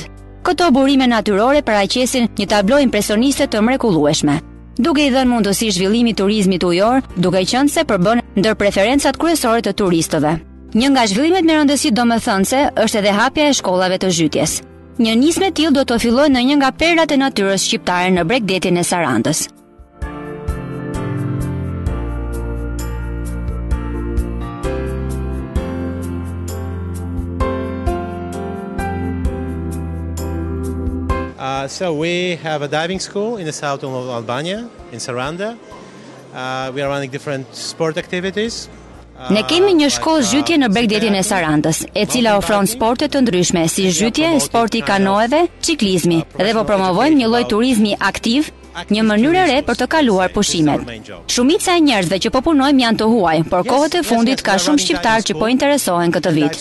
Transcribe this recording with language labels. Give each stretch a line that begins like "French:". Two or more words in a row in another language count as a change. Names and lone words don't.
Albanian: Këto burime natyrore paraqesin një tablo impresioniste të mrekullueshme, duke i dhënë mundësi zhvillimit turizmit ujor, duke qenë se përbën ndër preferencat kryesore të turistëve. Një nga zhvillimet me rëndësi domethënëse është edhe hapja e shkollave të zhytjes. Një nismë e tillë do të fillojë në një nga perlat e natyrës shqiptare në Bregdetin e Sarandës.
English: So we have a diving school in the south of Albania, in Saranda. We are running different sport activities.
Albanian: Ne kemi një shkollë zhytje në Bregdetin e Sarandës, e cila ofron sporte të ndryshme si zhytje, sporti kanoeve, ciklizmi, dhe po promovojmë një lloj turizmi aktiv, një mënyrë e re për të kaluar pushimet. Shumica e njerëzve që po punojmë janë të huaj, por kohët e fundit ka shumë shqiptarë që po interesohen këtë vit.